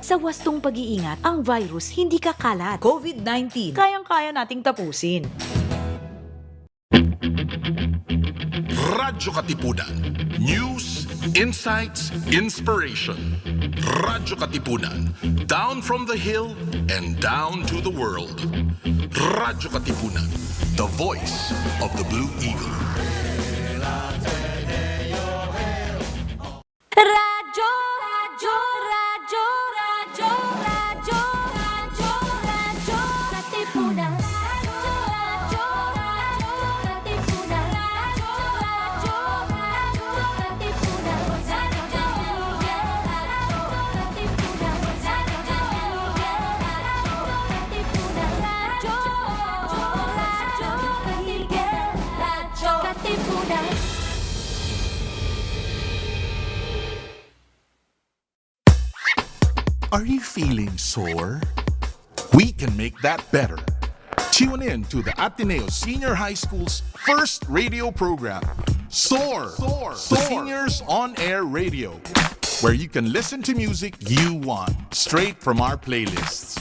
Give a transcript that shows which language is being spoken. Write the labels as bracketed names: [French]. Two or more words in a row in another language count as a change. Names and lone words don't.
[Filipino] Sa wastong pag-iingat, ang virus hindi kakalat. COVID-19, kayang-kaya nating tapusin. [English] Radyo Katipunan. News, insights, inspiration. Radyo Katipunan. Down from the hill and down to the world. Radyo Katipunan. The voice of the Blue Eagle. Radyo, radyo, radyo, radyo, radyo, radyo, radyo, Katipunan. Radyo, radyo, radyo, Katipunan. Radyo, radyo, radyo, Katipunan. Radyo, Katipunan. Radyo, radyo, Katipunan. Are you feeling sore? We can make that better. Tune in to the Ateneo Senior High School's first radio program, Soar, the Seniors On Air Radio, where you can listen to music you want, straight from our playlists.